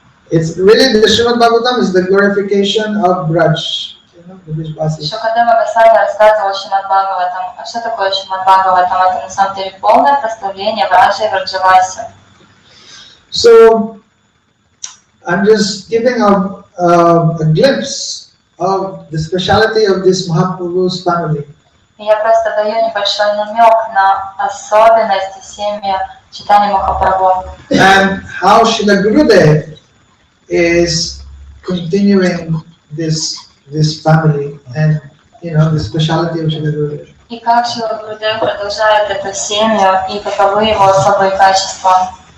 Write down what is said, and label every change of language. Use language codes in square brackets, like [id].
[en] It's really the Srimad Bhagavatam is the glorification of Braj. [ru] Шукадева Госвами рассказывал Шримад Бхагаватам. А что такое Шримад Бхагаватам? Это на самом деле полное прославление Браджи и Враджаваси. [en] So I'm just giving a glimpse of the speciality of this Mahaprabhu's family. [ru] Я просто даю небольшой намек на особенности семьи Чайтаньи Махапрабху. [en] And how Srila Gurudev is continuing this family and the speciality of Srila Gurudev. [ru] И как Шрила Гурудев продолжает эту семью и каковы его особые качества.